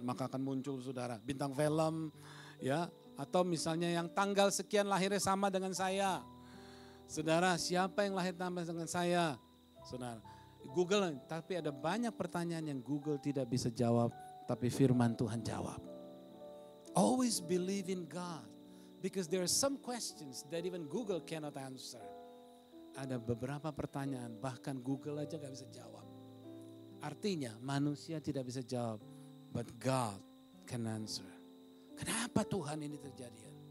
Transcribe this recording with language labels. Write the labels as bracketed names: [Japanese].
[Indonesian] Maka akan muncul, saudara, bintang film ya, atau misalnya yang tanggal sekian lahirnya sama dengan saya. Saudara, siapa yang lahir sama dengan saya? Saudara, Google, tapi ada banyak pertanyaan yang Google tidak bisa jawab, tapi firman Tuhan jawab. [English] Always believe in God, because there are some questions that even Google cannot answer. [Indonesian] Ada beberapa pertanyaan, bahkan Google aja gak bisa jawab. Artinya manusia tidak bisa jawab, [English] but God can answer. [Indonesian] Kenapa Tuhan ini terjadi?